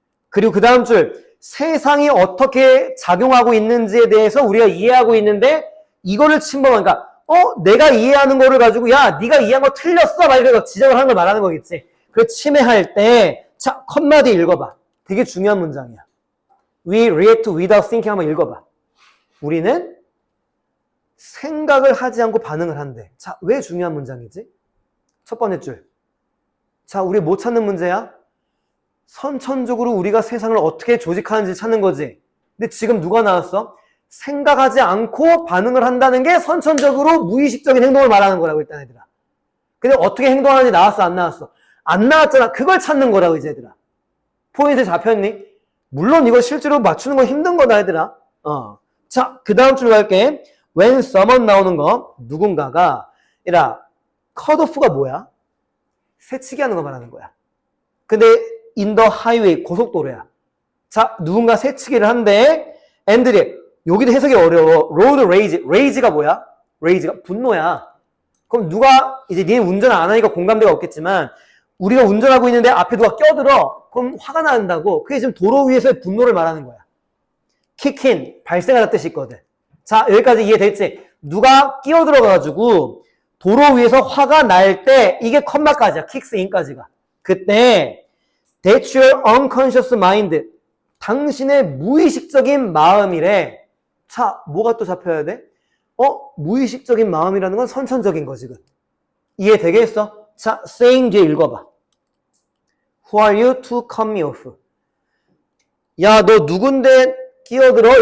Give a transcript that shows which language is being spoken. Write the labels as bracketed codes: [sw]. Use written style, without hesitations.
[ko] 그리고 그 다음 줄 세상이 어떻게 작용하고 있는지에 대해서 우리가 이해하고 있는데 이거를 침범하니까 내가 이해하는 거를 가지고 야 네가 이해한 거 틀렸어 막 이래서 지적을 하는 걸 말하는 거겠지. 그 침해할 때 자, 컴마 뒤 읽어봐. 되게 중요한 문장이야. [en] We react without thinking [ko] 한번 읽어봐. 우리는 생각을 하지 않고 반응을 한대. 자, 왜 중요한 문장이지? 첫 번째 줄. 자, 우리 뭐 찾는 문제야? 선천적으로 우리가 세상을 어떻게 조직하는지 찾는 거지. 근데 지금 누가 나왔어? 생각하지 않고 반응을 한다는 게 선천적으로 무의식적인 행동을 말하는 거라고 일단 얘들아. 근데 어떻게 행동하는지 나왔어? 안 나왔어? 안 나왔잖아. 그걸 찾는 거라고 이제 얘들아. 포인트 잡혔니? 물론 이거 실제로 맞추는 건 힘든 거다 얘들아. 자, 그 다음 줄 갈게. [en] when someone [ko] 나오는 거 누군가가 얘들아 cut off가 뭐야? 새치기 하는 거 말하는 거야. 근데 [en] in the highway [ko] 고속도로야. 자, 누군가 새치기를 한대. and들이 여기도 해석이 어려워. road rage. rage가 뭐야? rage가 분노야. 그럼 누가 이제 니네 운전 안 하니까 공감대가 없겠지만 우리가 운전하고 있는데 앞에 누가 껴들어. 그럼 화가 난다고. 그게 지금 도로 위에서의 분노를 말하는 거야. kick in 발생하다 뜻이 있거든. 자, 여기까지 이해됐지? 누가 끼어들어가지고 도로 위에서 화가 날 때 이게 컴마까지야. [en] kicks in까지가. [ko] 그때 [en] that's your unconscious mind. [ko] 당신의 무의식적인 마음이래. 자, 뭐가 또 잡혀야 돼? 무의식적인 마음이라는 건 선천적인 거 지금. 이해되겠어? 자, saying 뒤에 읽어봐. [en] Who are you to cut me off? [ko] 야, 너 누군데 끼어들어?